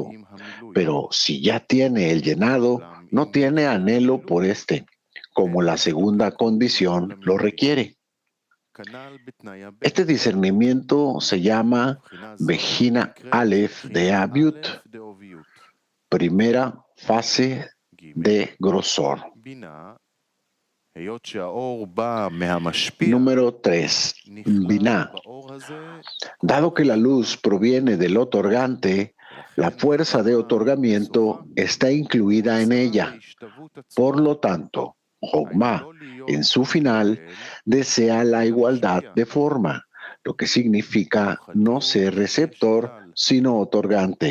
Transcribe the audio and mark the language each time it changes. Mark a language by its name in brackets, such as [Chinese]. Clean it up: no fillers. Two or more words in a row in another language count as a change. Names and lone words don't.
[Spanish] Pero si ya tiene el llenado, no tiene anhelo por este, como la segunda condición lo requiere. Este discernimiento se llama [Hebrew] בחינה אלף [Spanish] de Abiut, primera fase de grosor. [Hebrew] היות שהאור בא מהמשפיע, [Spanish] Número 3. Binah. Dado que la luz proviene del otorgante, la fuerza de otorgamiento está incluida en ella. Por lo tanto, Jogma, en su final, desea la igualdad de forma, lo que significa no ser receptor, sino otorgante.